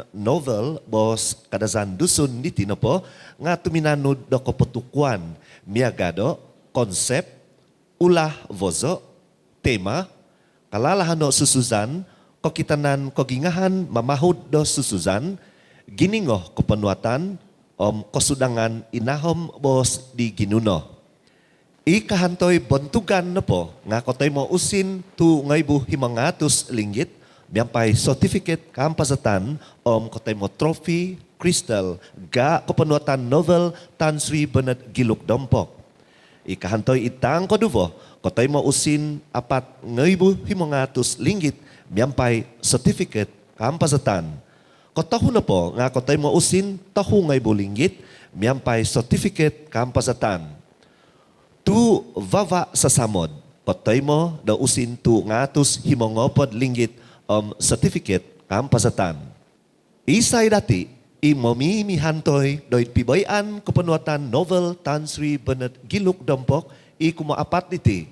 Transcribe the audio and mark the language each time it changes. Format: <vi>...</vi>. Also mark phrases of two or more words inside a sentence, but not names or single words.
<dtp>novel bos kadazan dusun niti na po nga tuminanud da kapatukwan miagado, konsep, ulah vozo, tema, kalalahano susuzan, kokitanan kogingahan mamahod do susuzan, giningo kapanuatan, kosudangan inahom bos di ginuno. Ikahantoy bantugan na po, nga kotoy mo usin tu ngaybu himangatus linggit, biyampay certificate kampasatan kotoy mo trophy, crystal, ga kapanuatan novel Tan Sri Bernard Giluk Dompok. Ikahantoy itang koduvo, kotoy mo usin apat ngaybu himangatus linggit, biyampay certificate kampasatan. Kotahu na po, nga kotoy mo usin tahu ngaybu linggit, biyampay certificate kampasatan. Tu vava sa samod, patay mo daw usin tu ngatus himongopod linggit certificate kampasatan. Isay dati, imomimihantoy doy pibayan kapanuatan novel Tan Sri Bernard Giluk Dompok kumaapat diti.</dtp>